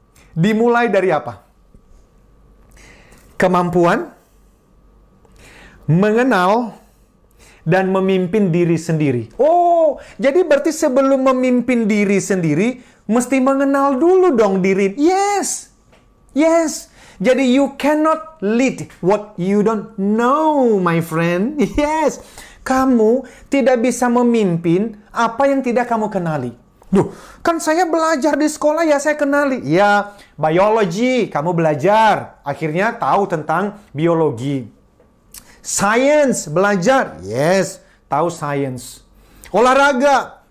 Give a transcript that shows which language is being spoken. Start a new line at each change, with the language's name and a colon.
Indonesian: Dimulai dari apa? Kemampuan mengenal dan memimpin diri sendiri. Oh, jadi berarti sebelum memimpin diri sendiri, mesti mengenal dulu dong diri.
English: Yes, yes. Jadi you cannot lead what you don't know, my friend.
Indonesian: Yes, kamu tidak bisa memimpin apa yang tidak kamu kenali. Duh, kan saya belajar di sekolah ya saya kenali. Ya, biology, kamu belajar. Akhirnya tahu tentang biologi. Science, belajar. Yes, tahu science. Olahraga,